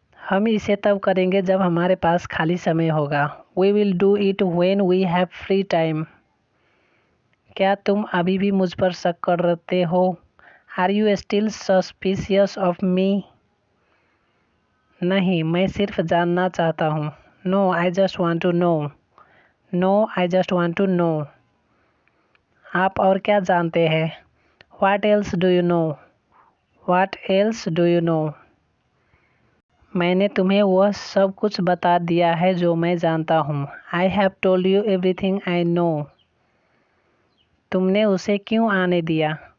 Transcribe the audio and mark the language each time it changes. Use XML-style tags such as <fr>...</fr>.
<hi>हम इसे तब करेंगे जब हमारे पास खाली समय होगा।</hi> <en>We will do it when we have free time.</en> <hi>क्या तुम अभी भी मुझ पर शक करते हो?</hi> <en>Are you still suspicious of me?</en> <hi>नहीं, मैं सिर्फ जानना चाहता हूँ।</hi> <en>No, I just want to know. No, I just want to know.</en> <hi>आप और क्या जानते हैं?</hi> <en>What else do you know? What else do you know?</en> <hi>मैंने तुम्हें वह सब कुछ बता दिया है जो मैं जानता हूँ।</hi> <en>I have told you everything I know.</en> <hi>तुमने उसे क्यों आने दिया?</hi>